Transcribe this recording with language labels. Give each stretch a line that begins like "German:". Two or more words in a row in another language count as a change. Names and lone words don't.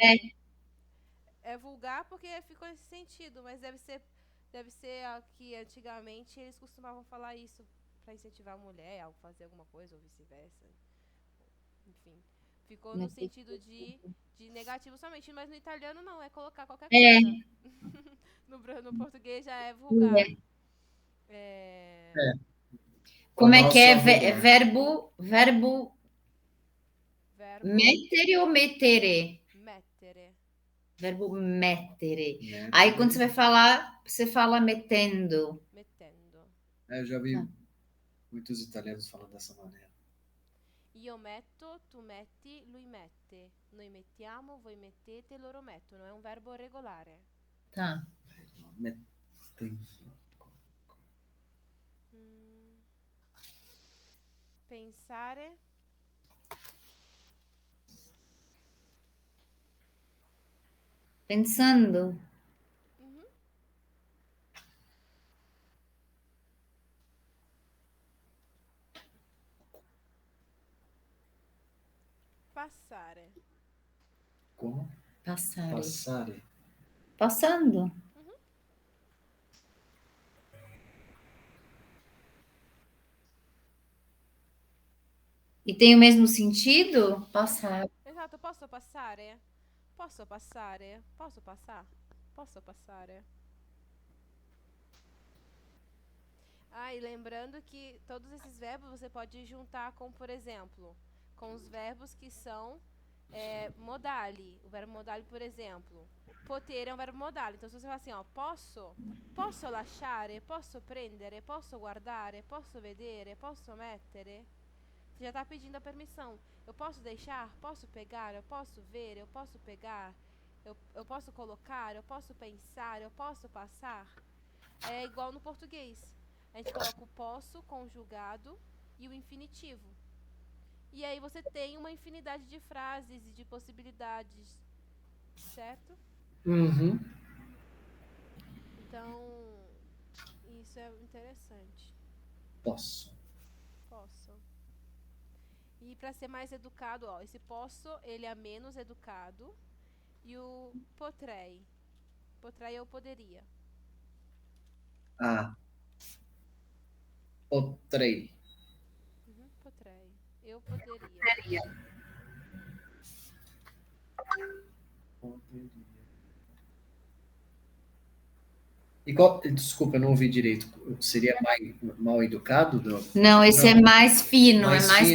Portuguese: É vulgar porque ficou nesse sentido, mas deve ser que antigamente eles costumavam falar isso pra incentivar a mulher a fazer alguma coisa ou vice-versa. Enfim, ficou no sentido de negativo somente, mas no italiano não, é colocar qualquer coisa. No português já é vulgar. Como é que é verbo mettere ou mettere? Mettere. Verbo mettere. Aí quando você vai falar, você fala metendo. Mettendo. Eu já vi Muitos italianos falam dessa maneira.
Italian: Io metto, tu metti, lui mette. Noi mettiamo, voi mettete, loro mettono. È un verbo regolare.
Portuguese: Tá. Mm, Pensare. Pensando. Mhm. Passare. Como? Passare. Passare. Passando. Mhm. E tem o mesmo sentido? Passar.
Italian: Esatto, posso passare? Posso passare? Posso passar? Posso passare?
Portuguese: Ah, e lembrando que todos esses verbos você pode juntar com, por exemplo, com os verbos que são modali. O verbo modali, por exemplo, poter é um verbo modali. Então, se você falar assim, ó,
Italian: posso lasciare, posso prendere, posso guardare, posso vedere, posso mettere,
Portuguese: você já está pedindo a permissão. Eu posso deixar, posso pegar, eu posso ver, eu posso pegar, eu posso colocar, eu posso pensar, eu posso passar. É igual no português. A gente coloca o posso conjugado e o infinitivo. E aí você tem uma infinidade de frases e de possibilidades, certo? Uhum. Então, isso é interessante. Posso. Posso. E para ser mais educado, ó, esse posso, ele é menos educado. E o potrei. Potrei eu poderia. Ah. Potrei. Uhum, potrei. Eu poderia. Poderia. E qual, desculpa, eu não ouvi direito. Seria mal educado? Não, esse é mais fino, é mais